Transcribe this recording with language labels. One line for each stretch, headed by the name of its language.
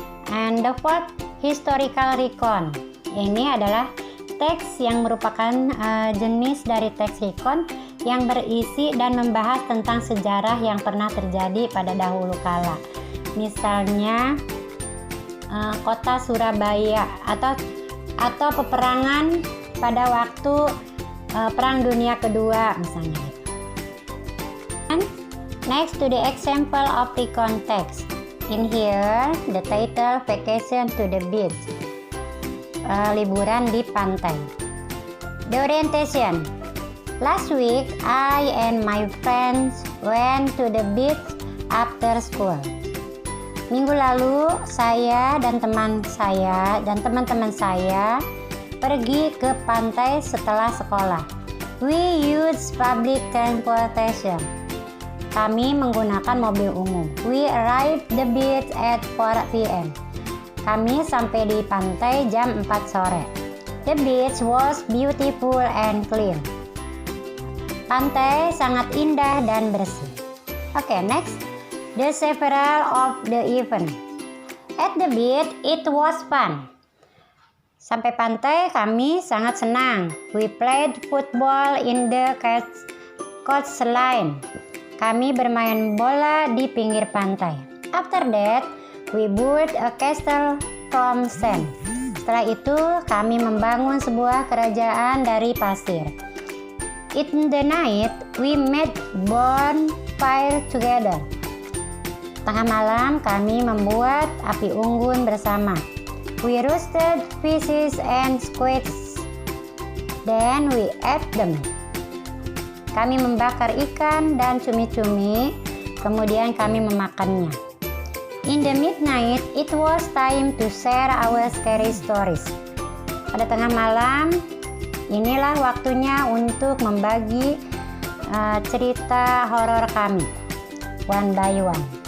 English: And the fourth,
Indonesian: historical recon, ini adalah teks yang merupakan jenis dari teks recon yang berisi dan membahas tentang sejarah yang pernah terjadi pada dahulu kala. Misalnya kota Surabaya atau peperangan pada waktu Perang Dunia Kedua misalnya.
English: And next to the example of recon text. In here the title Vacation to the Beach.
Indonesian: Liburan di pantai.
English: The orientation. Last week, I and my friends went to the beach after school.
Indonesian: Minggu lalu, saya dan teman-teman saya pergi ke pantai setelah sekolah.
English: We use public transportation.
Indonesian: Kami menggunakan mobil umum.
English: We arrived the beach at 4 p.m.
Indonesian: Kami sampai di pantai jam 4 sore.
English: The beach was beautiful and clean.
Indonesian: Pantai sangat indah dan bersih.
English: Okay, next. The several of the event. At the beach, it was fun.
Indonesian: Sampai pantai kami sangat senang.
English: We played football in the coastline.
Indonesian: Kami bermain bola di pinggir pantai.
English: After that, we built a castle from sand.
Indonesian: Setelah itu, kami membangun sebuah kerajaan dari pasir.
English: In the night, we made bonfire together.
Indonesian: Tengah malam, kami membuat api unggun bersama.
English: We roasted fishes and squids. Then we ate them.
Indonesian: Kami membakar ikan dan cumi-cumi, kemudian kami memakannya.
English: In the midnight, it was time to share our scary stories.
Indonesian: Pada tengah malam, inilah waktunya untuk membagi cerita horor kami,
English: one by one.